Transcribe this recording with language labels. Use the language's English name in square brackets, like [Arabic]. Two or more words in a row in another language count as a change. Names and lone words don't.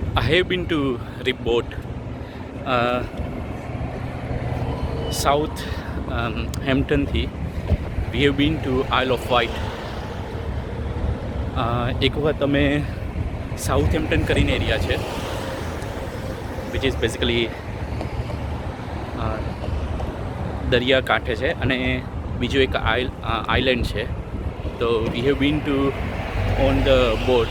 [English] have been to Ribboat, South Hampton થી we have been to Isle of Wight. [Gujarati] એક વખત અમે સાઉથ હેમ્પટન કરીને એરિયા છે [English] which is basically [Gujarati] દરિયા કાંઠે છે અને બીજું એક આઇલેન્ડ છે. [English] તો we have been to on the boat.